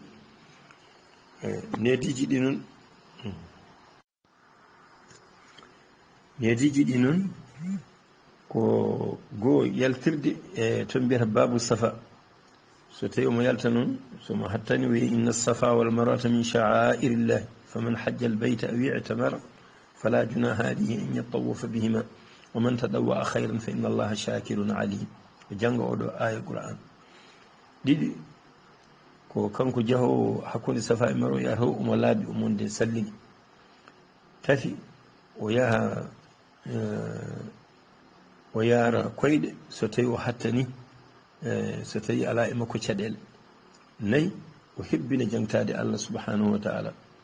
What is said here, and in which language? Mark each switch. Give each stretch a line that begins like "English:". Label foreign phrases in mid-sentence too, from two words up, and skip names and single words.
Fula: nediji ɗi noon nediji ɗi noon ko goo yaltirde e to mbiyata babu safa so tawi omo yalta noon somo hattani wi
Arabic: إن الصفا والمروة من شعائر الله فمن حج البيت أو اعتمر فلا جناح عليه أن يطوف بهما ومن تطوع خيرا فإن الله شاكر عليم
Fula: e janngo oɗo aya qur'an ɗiɗi ko kanko jahowo hakkunde safa e marwa yata omo laaɓi omonde sallini tati o yaha o yaara koyɗe so tawi o hattani so tawi ala e makko caɗele nayi o hebbina jangtade
Arabic: الله سبحانه وتعالى